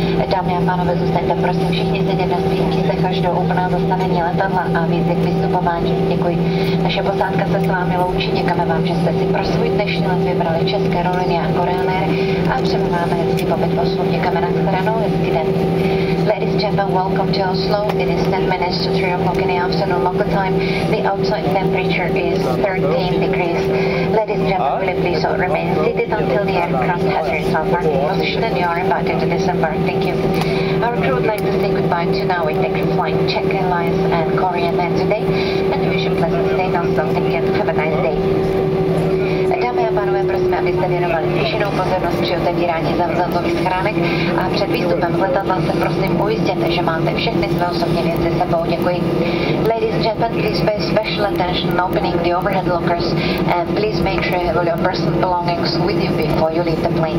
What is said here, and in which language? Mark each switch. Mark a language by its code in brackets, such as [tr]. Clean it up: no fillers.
[cs] Dámy a pánové, zůstaňte prosím všichni sedět na svých místech až do úplného zastavení letadla a výzvy k vystupování. Děkuji. Naše posádka se s vámi loučí. Děkujeme vám, že jste si pro svůj dnešní let vybrali České aerolíny a Korean Air a přejeme vám hezký pobyt v Oslu. Děkujeme na shledanou, hezký den. [en] Ladies and gentlemen, welcome to Oslo. It is 10 minutes to 3 o'clock in the afternoon local time. The outside temperature is 13 degrees. Ladies and gentlemen, will you please all remain seated until the aircraft has reached our parking position and you are invited to disembark. Thank you. Our crew would like to say goodbye to now. We take flight Czech Airlines and Korean Air today and we wish you a pleasant stay now. So thank you. Have a nice day. [cs] Dámy a pánové, prosím, abyste věnovali zvýšenou pozornost při otevírání zavazadlových schránek a před výstupem z letadla se prosím ujistěte, že máte všechny své osobní věci s sebou. Děkuji. [en] Ladies and gentlemen, please pay special attention in opening the overhead lockers and please make sure you have all your personal belongings with you before you leave the plane.